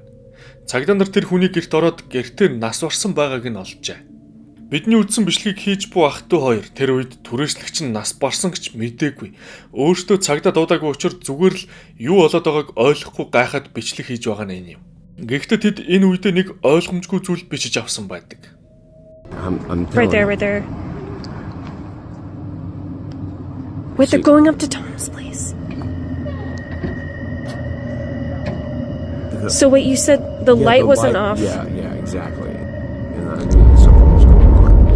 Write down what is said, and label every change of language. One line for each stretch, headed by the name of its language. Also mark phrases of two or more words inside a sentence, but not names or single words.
Mongolian: Цагдаа нар тэр хүний гэрт ороод гэртээ нас барсан байгааг нь олжээ. Бидний үздсэн бичлэгийг хийж буй ах トゥ хоёр тэр үед түрээслэгч нь нас барсан гэж мэдээгүй. Өөртөө цагдаа дуудаагүй учраас зүгээр л юу болоод байгааг ойлгохгүй гайхаад бичлэг хийж байгаа нь энэ юм. Гэхдээ тэд энэ үедээ нэг ойлгомжгүй зүйл бичиж авсан байдаг.
English: Right there. Wait, they're going up to Tom's place. So wait, you said the light wasn't off. Yeah, exactly. And I knew something was going on.